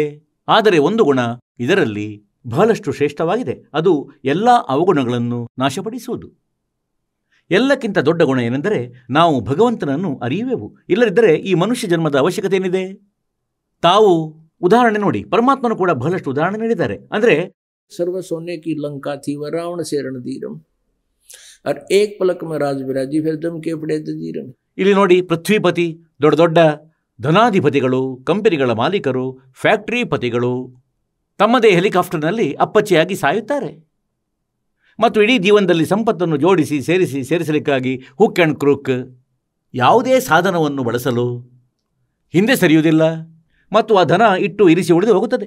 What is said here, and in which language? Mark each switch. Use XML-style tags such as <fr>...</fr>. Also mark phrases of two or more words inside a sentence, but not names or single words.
<kn>ಆದರೆ ಒಂದು ಗುಣ ಇದರಲ್ಲಿ ಬಹಳಷ್ಟು ಶ್ರೇಷ್ಠವಾಗಿದೆ, ಅದು ಎಲ್ಲ ಅವಗುಣಗಳನ್ನು ನಾಶಪಡಿಸುವುದು. ಎಲ್ಲಕ್ಕಿಂತ ದೊಡ್ಡ ಗುಣ ಏನೆಂದರೆ ನಾವು ಭಗವಂತನನ್ನು ಅರಿಯುವೆವು. ಇಲ್ಲದಿದ್ದರೆ ಈ ಮನುಷ್ಯ ಜನ್ಮದ ಅವಶ್ಯಕತೆ ಏನಿದೆ? ತಾವು ಉದಾಹರಣೆ ನೋಡಿ, ಪರಮಾತ್ಮನು ಕೂಡ ಬಹಳಷ್ಟು ಉದಾಹರಣೆ ನೀಡಿದ್ದಾರೆ. ಅಂದರೆ</kn> <hi>सर्व सोने की लंका थी वह रावण से रणधीरम और एक पलक में राज विराजी फिर दम के पड़े तजीरम.</hi> <kn>ಇಲ್ಲಿ ನೋಡಿ, ಪೃಥ್ವಿಪತಿ, ದೊಡ್ಡ ದೊಡ್ಡ ಧನಾಧಿಪತಿಗಳು, ಕಂಪನಿಗಳ ಮಾಲೀಕರು, ಫ್ಯಾಕ್ಟರಿ ಪತಿಗಳು ತಮ್ಮದೇ ಹೆಲಿಕಾಪ್ಟರ್ನಲ್ಲಿ ಅಪ್ಪಚ್ಚೆಯಾಗಿ ಸಾಯುತ್ತಾರೆ. ಮತ್ತು ಇಡೀ ಜೀವನದಲ್ಲಿ ಸಂಪತ್ತನ್ನು ಜೋಡಿಸಿ ಸೇರಿಸಲಿಕ್ಕಾಗಿ</kn> <en>hook and crook</en> <kn>ಯಾವುದೇ ಸಾಧನವನ್ನು ಬಳಸಲು ಹಿಂದೆ ಸರಿಯುವುದಿಲ್ಲ ಮತ್ತು ಆ ಧನ ಇಟ್ಟು ಇರಿಸಿ ಉಳಿದು ಹೋಗುತ್ತದೆ.</kn>